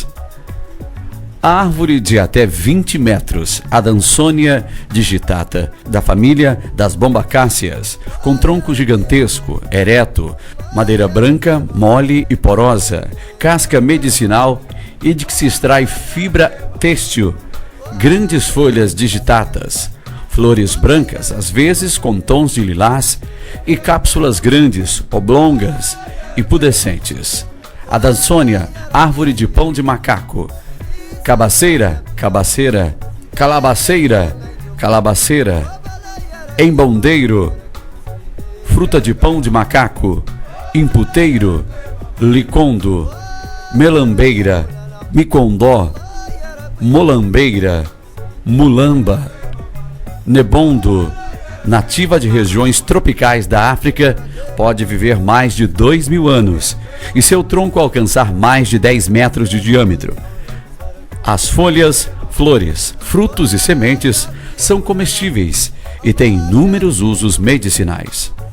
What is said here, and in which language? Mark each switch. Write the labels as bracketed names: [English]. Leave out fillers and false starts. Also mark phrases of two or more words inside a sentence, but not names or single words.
[Portuguese] A árvore de até 20 metros, Adansonia digitata, da família das bombacáceas, com tronco gigantesco, ereto, madeira branca, mole e porosa, casca medicinal e de que se extrai fibra têxtil, grandes folhas digitatas, flores brancas, às vezes com tons de lilás, e cápsulas grandes, oblongas e pubescentes. Adansonia, árvore de pão de macaco. Cabaceira, cabaceira, calabaceira, calabaceira. Embondeiro, fruta de pão de macaco. Imputeiro, licondo. Melambeira, micondó. Molambeira, mulamba. Nebondo, nativa de regiões tropicais da África, pode viver mais de 2.000 anos e seu tronco alcançar mais de 10 metros de diâmetro. As folhas, flores, frutos e sementes são comestíveis e têm inúmeros usos medicinais.